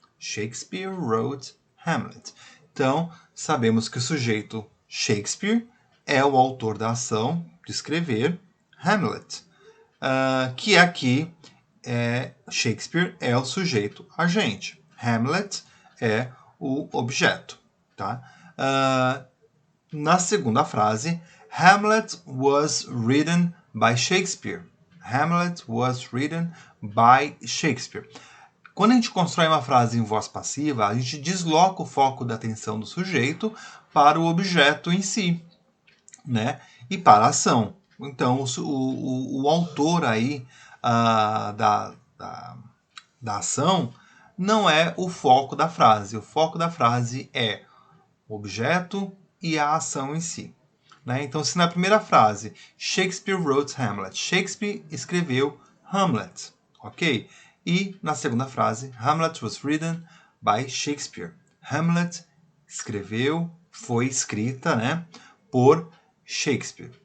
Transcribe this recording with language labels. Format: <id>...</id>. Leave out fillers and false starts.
<en>Shakespeare wrote Hamlet.</en> <pt>Então, sabemos que o sujeito Shakespeare é o autor da ação de escrever Hamlet. Que aqui Shakespeare é o sujeito agente. Hamlet é o objeto. Tá? Na segunda frase,</pt> <en>Hamlet was written by Shakespeare. Hamlet was written by Shakespeare.</en> <pt>Quando a gente constrói uma frase em voz passiva, a gente desloca o foco da atenção do sujeito para o objeto em si, né? E para a ação. Então, o autor aí da ação não é o foco da frase. O foco da frase é o objeto e a ação em si. Né? Então, se na primeira frase,</pt> <en>Shakespeare wrote Hamlet,</en> <pt>Shakespeare escreveu Hamlet, ok? E na segunda frase,</pt> <en>Hamlet was written by Shakespeare.</en> <pt>Hamlet foi escrita, né, por Shakespeare.</pt>